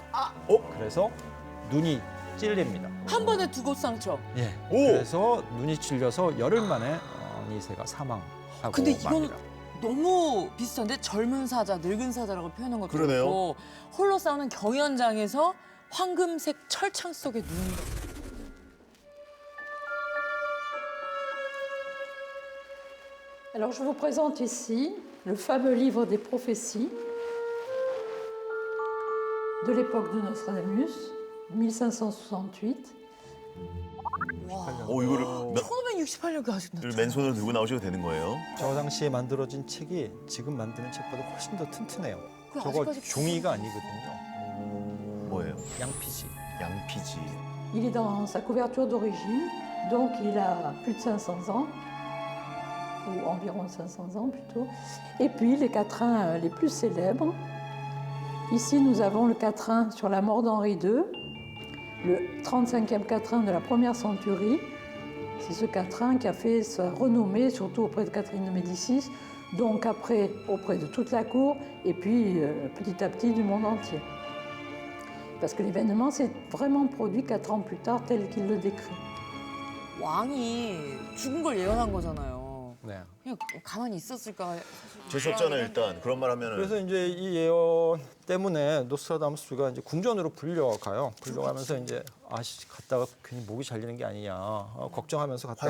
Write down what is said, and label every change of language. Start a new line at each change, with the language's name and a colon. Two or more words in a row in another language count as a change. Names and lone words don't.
Korean: 그래서 눈이 찔립니다. 한 번에 2곳 상처. 예. 오! 그래서 눈이 찔려서 열흘 만에 앙리 2세가 사망하고 근데 이거는 맙니다. 너무 비슷한데 젊은 사자, 늙은 사자라고 표현한 것도 그러네요. 그렇고 홀로 싸우는 경연장에서 황금색 철창 속에 눈.
French: Alors je vous présente ici le fameux livre des prophéties de l'époque de Nostradamus, 1568.
Korean: 이거를 1568년까지 아직도. 맨손으로 들고 나오셔도 되는 거예요? 저 당시에 만들어진 책이 지금 만드는 책보다 훨씬 더 튼튼해요. 그 저거 아직까지 종이가 아니거든요. 뭐예요? 양피지. 양피지.
French: Il est dans sa couverture d'origine, donc il a plus de 500 ans, ou environ 500 ans plutôt. Et puis les quatrains les plus célèbres. Ici, nous avons le quatrain sur la mort d'Henri II, le 35e quatrain de la première centurie. C'est ce quatrain qui a fait sa renommée, surtout auprès de Catherine de Médicis, donc après auprès de toute la cour, et puis petit à petit du monde entier. Parce que l'événement s'est vraiment produit 4 ans plus tard, tel qu'il le décrit.
Korean: 왕이 죽은 걸 예언한 거잖아요. 네. 그냥 가만히 있었을까? 재수없잖아요 일단. 그런 말 하면은. 그래서 이제 이 예언 때문에 노스트라다무스가 이제 궁전으로 불려가요. 불려가면서 이제 갔다가 괜히 목이 잘리는 게 아니냐 걱정하면서 갔다가